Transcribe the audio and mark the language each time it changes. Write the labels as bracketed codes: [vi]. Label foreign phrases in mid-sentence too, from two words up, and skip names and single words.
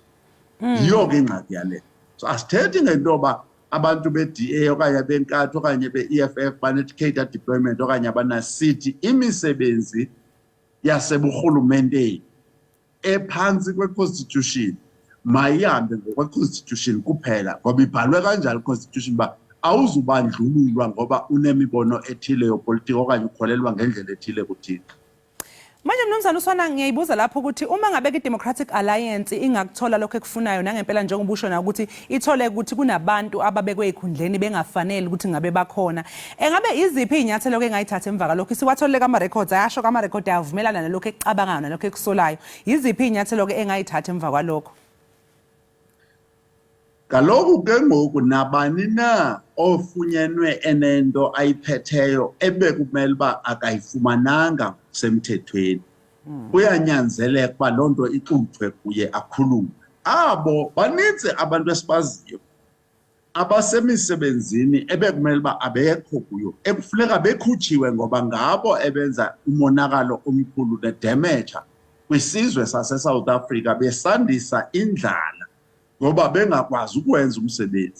[xh] Yiyo ke ingxaki yale. So asithethi ngento yoba abantu be-DA okanye benkatho okanye be-EFF banethi- [en] cadre deployment [xh] okanye abanasithi imisebenzi yaseburhulumenteni ephantsi kwe-constitution mayihambe ngokwe-constitution kuphela, ngoba ibhalwe kanjalo i-constitution uba awuzubandlululwa ngoba unemibono ethile yopolitiki okanye ukholelwa ngendlela ethile kuthina. [zu] Manje mnumzana uSwana, ngiyayibuza lapho ukuthi uma ngabe i-Democratic Alliance ingakuthola lokho ekufunayo nangempela njengoba usho na ukuthi ithole ukuthi kunabantu ababekwe ekhundleni bengafanele ukuthi ngabe bakhona, engabe iziphi izinyathelo engayithatha emva kalokho siwatholele kama-records, ayasho kama-record ayavumelana nalokho ekucabangayo nalokho ekusolayo, iziphi izinyathelo engayithatha emva kwalokho? [xh] Kaloku ke ngoku nabani na ofunyenwe enento ayiphetheyo ebekumele uba akayifumananga semthethweni kuyanyanzeleka uba loo nto ixuthwe kuye akhulume. Abo banintsi abantu esibaziyo abasemisebenzini ebekumele ba abekho kuyo ekufuneka bekhutshiwe ngoba ngabo ebenza umonakalo omkhulu ne-damage kwisizwe sase-South Africa besandisa indlala ngoba bengakwazi ukwenza umsebenzi.